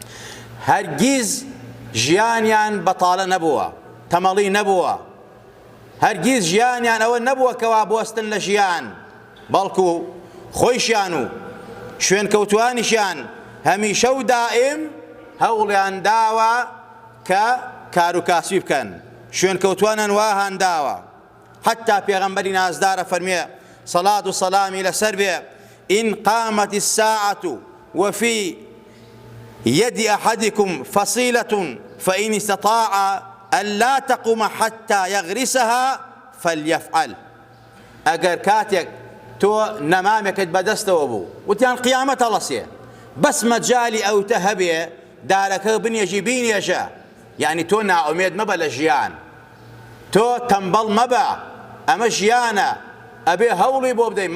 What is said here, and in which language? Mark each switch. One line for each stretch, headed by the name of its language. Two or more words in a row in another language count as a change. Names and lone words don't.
Central Kurdish: هەرگیز ژیانیان بەتاڵە نەبووە، تەمەڵی نەبووە، هەرگیز ژیانیان ئەوە نەبووە کەوا بوەستن لە ژیان، بەڵکو خۆیشیان و شوێن کەوتوانیشیان هەمیشە و دائم هەوڵیان داوە کە کار و کاسبی بکەن، شوێن کەوتوانیان وا هەنداوە. حتا پێغەمبەری نازدارە فەرمێ سەڵات و سەلامی لەسەر بێ
Arabic: إن قامت الساعة وفي يد أحدكم فصيلة فإن استطاع أن لا تقوم حتى يغرسها فليفعل.
Central Kurdish: ئەگەر کاتێک تۆ نەمامێکت بەدەستەوە بوو وتیان قیامەت هەڵەسێ، بەس مەجالی ئەوتە هەبێ دارەکە بنێژی بینێژە، یعنی تۆ ناومێد مەبە لە ژیان، تۆ تەمبەڵ مەبە، ئەمە ژیانە، ئەبێ هەوڵی بۆ بدەی.